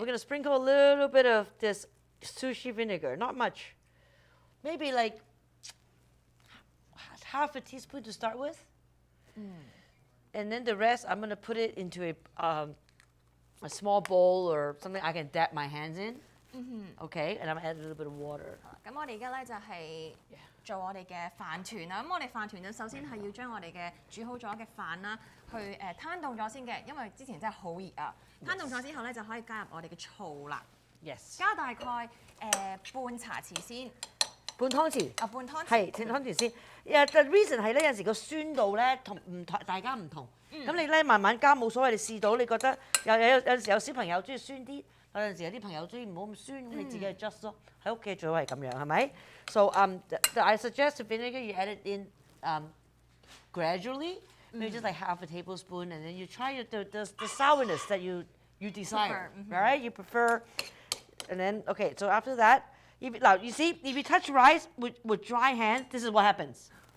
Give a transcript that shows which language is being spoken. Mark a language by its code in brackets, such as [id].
[en] we're gonna sprinkle a little bit of this sushi vinegar, not much. Maybe like half a teaspoon to start with. And then the rest, I'm gonna put it into a small bowl or something I can dab my hands in. Okay, and I'm gonna add a little bit of water. [yue] 咁我哋而家咧就係做我哋嘅飯團啦。咁我哋飯團咧首先係要將我哋嘅煮好咗嘅飯啦，去攤凍咗先嘅，因為之前真係好熱啊。攤凍咗之後咧就可以加入我哋嘅醋啦， Yes，加大概半茶匙先，半湯匙。半湯匙。係斷湯匙先。 [en] The reason [yue] 係咧，有陣時個酸度咧大家唔同。咁你咧慢慢加冇所謂，你試到你覺得有陣時有小朋友中意酸啲，有陣時有啲朋友中意唔好咁酸，咁你自己 adjust 咯。喺屋企最好係咁樣，係咪？ [en] So I suggest the vinegar you add it in gradually, maybe just like half a tablespoon, and then you try the sourness that you desire, right? You prefer, and then okay. So after that. Now, you see, if you touch rice with dry hands, this is what happens.